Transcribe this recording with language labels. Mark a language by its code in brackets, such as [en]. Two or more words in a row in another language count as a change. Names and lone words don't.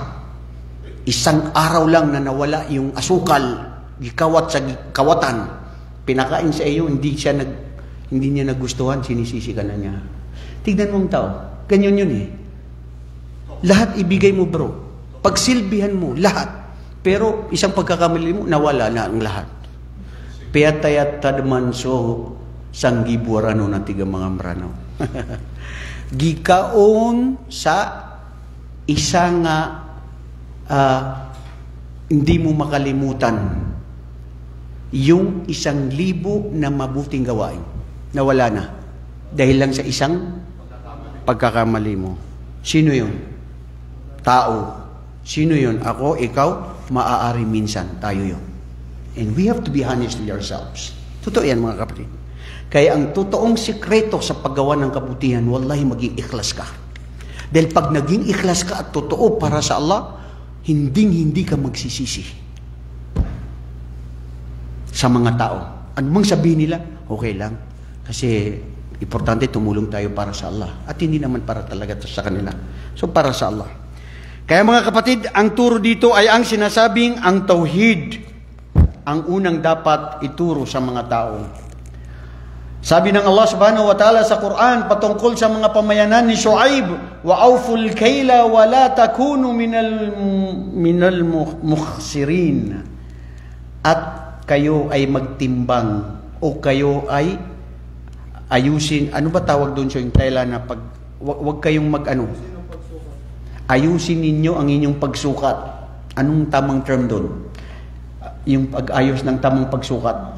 [tl] Isang araw lang na nawala yung asukal, [ceb] gikawat sa kawatan. [tl] Pinakain sa iyo, hindi niya nagustuhan, sinisisi ka na niya. Tignan mo ang tao, ganyan yun eh. Lahat ibigay mo, bro. Pagsilbihan mo, lahat. Pero isang pagkakamali mo, nawala na ang lahat. [mrw] Piyatayat tadmanso sanggibuarano na tiga mga marano. [tl] Gikaon sa isang hindi mo makalimutan yung 1,000 na mabuting gawain. Nawala na. Dahil lang sa isang pagkakamali mo. Sino yun? Tao. Sino yun? Ako, ikaw, maaari minsan. Tayo yun. [en] And we have to be honest with ourselves. [tl] Totoo yan mga kapatid. Kaya ang totoong sikreto sa paggawa ng kabutihan, wallahi maging ikhlas ka. Dahil pag naging ikhlas ka at totoo para sa Allah, hindi ka magsisisi. Sa mga tao. Ano mang sabihin nila, okay lang. Kasi importante tumulong tayo para sa Allah. At hindi naman para talaga sa kanila. So para sa Allah. Kaya mga kapatid, ang turo dito ay ang sinasabing ang tauhid. ang unang dapat ituro sa mga tao. Sabi ng Allah [ar] سبحانه وتعالى [tl] sa Quran patungkol sa mga pamayanan ni Shu'aib, [ar] وأوفوا الكيل ولا تكونوا من المخسرين. [tl] At kayo ay magtimbang o kayo ay ayusin, ano ba tawag doon sa yung tela na pag wag kayong ayusin ninyo ang inyong pagsukat. Anong tamang term doon? Yung pag-ayos ng tamang pagsukat.